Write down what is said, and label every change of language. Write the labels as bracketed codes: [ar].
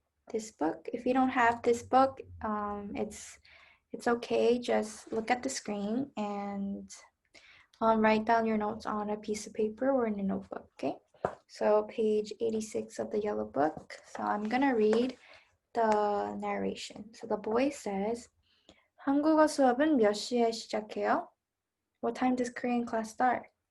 [en] This book, if you don't have this book, it's okay, just look at the screen and write down your notes on a piece of paper or in a notebook, okay? So page 86 of the yellow book. So I'm gonna read the narration. So the boy says, [ko] 한국어 수업은 몇 시에 시작해요? [en] What time does Korean class start?